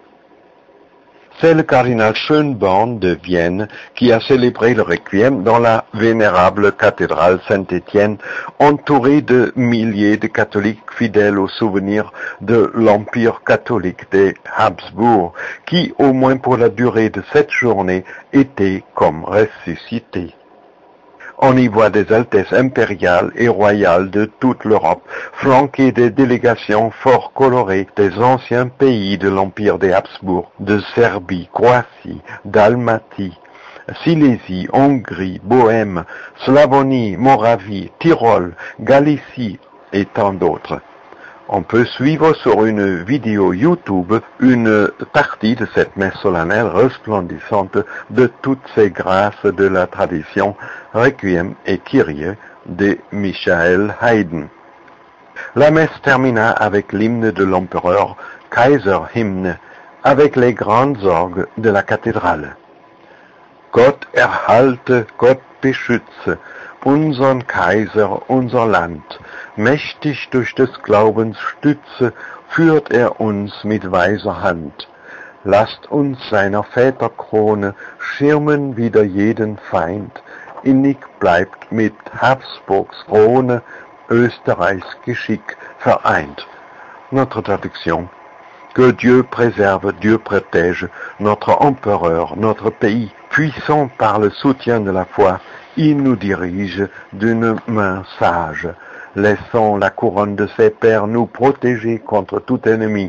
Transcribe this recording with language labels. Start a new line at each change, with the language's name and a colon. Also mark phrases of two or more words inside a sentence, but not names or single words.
French: C'est le cardinal Schönborn de Vienne qui a célébré le requiem dans la vénérable cathédrale Saint-Étienne, entouré de milliers de catholiques fidèles au souvenir de l'Empire catholique des Habsbourg, qui, au moins pour la durée de cette journée, était comme ressuscité. On y voit des altesses impériales et royales de toute l'Europe, flanquées des délégations fort colorées des anciens pays de l'Empire des Habsbourg, de Serbie, Croatie, Dalmatie, Silésie, Hongrie, Bohême, Slavonie, Moravie, Tyrol, Galicie et tant d'autres. On peut suivre sur une vidéo YouTube une partie de cette messe solennelle resplendissante de toutes ces grâces de la tradition Requiem et Kyrie de Michael Haydn. La messe termina avec l'hymne de l'empereur, Kaiserhymne, avec les grandes orgues de la cathédrale.
German: Gott erhalte, Gott beschütze, unsern Kaiser, unser Land. Mächtig durch des Glaubens Stütze führt uns mit weiser Hand. Lasst uns seiner Väter Krone schirmen wider jeden Feind. Innig bleibt mit Habsburgs Krone Österreichs Geschick vereint.
French: Notre traduction. Que Dieu préserve, Dieu protège notre empereur, notre pays, puissant par le soutien de la foi, il nous dirige d'une main sage. Laissons la couronne de ses pères nous protéger contre tout ennemi.